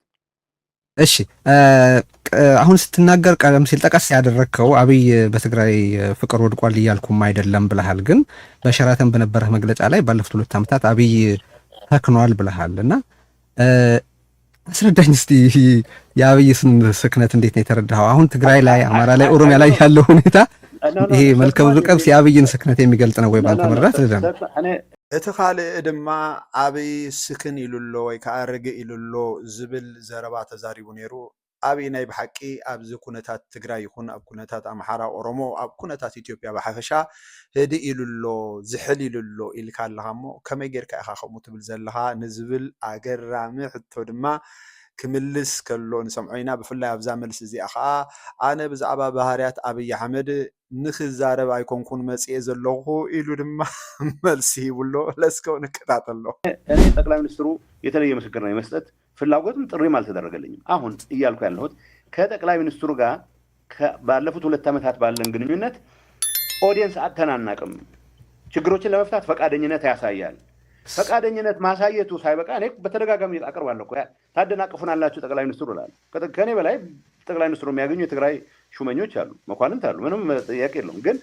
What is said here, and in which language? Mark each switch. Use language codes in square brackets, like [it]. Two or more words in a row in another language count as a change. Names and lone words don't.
[am] እሺ አሁን ስትናገር ቀደም ሲል ጠቀስ ያደረከው አብይ በትግራይ ፍቅር ወድቋል እያልኩም አይደለም ብለሃል ግን በሸራተን በነበረው መግለጫ ላይ ባለፉት 2 ዓመታት አብይ ተክኗል ብለሃልና አስረዳኝ እስቲ የአብይስን ስክነት እንዴት ነው የተረዳኸው አሁን ትግራይ ላይ አማራ ላይ ኦሮሚያ ላይ ያለው ሁኔታ ይሄ መልከ ብዙ ቀብስ የአብይን ስክነት የሚገልጽ ነው ወይ ባንተ መረዳት ለደም [ti] እቲ ካልእ ድማ አብይ ስክን ኢሉሎ ወይ ካርግ ኢሉሎ ዝብል ዘረባ ተዛሪቡ ነይሩ አብይ ናይ ብሓቂ ኣብዚ ኩነታት ትግራይ ይኹን ኣብ ኩነታት ኣምሓራ ኦሮሞ ኣብ ኩነታት ኢትዮጵያ ብሓፈሻ ህዲ ኢሉሎ ዝሕል ኢሉሎ ኢልካ ኣለኻ እሞ ከመይ ጌርካ ኢኻ ከምኡ ትብል ዘለኻ ንዝብል ኣገራሚ ሕቶ ድማ ክምልስ ከሎ ንሰምዖ ኢና ብፍላይ ኣብዛ መልሲ እዚኣ ከዓ ኣነ ብዛዕባ ባህርያት አብይ ኣሕመድ ንክዛረብ ኣይኮንኩን መፅኤ ዘለኹ ኢሉ ድማ መልሲ ይብሎ ለስከው ንከታተሎ [am] እኔ ጠቅላይ ሚኒስትሩ የተለየ ምስክርነት መስጠት ፍላጎትም ጥሪም አልተደረገልኝም አሁን እያልኩ ያለሁት ከጠቅላይ ሚኒስትሩ ጋር ባለፉት 2 ዓመታት ባለን ግንኙነት ኦዲየንስ አተናናቅም ችግሮችን ለመፍታት ፈቃደኝነት ያሳያል ፈቃደኝነት ማሳየቱ ሳይበቃ እኔ በተደጋጋሚ አቀርባለሁ ታደናቅፉናላችሁ ጠቅላይ ሚኒስትሩ ላል ከኔ በላይ ጠቅላይ ሚኒስትሩ የሚያገኙ የትግራይ ሹመኞች አሉ መኳንንት አሉ ምንም ጥያቄ የለውም ግን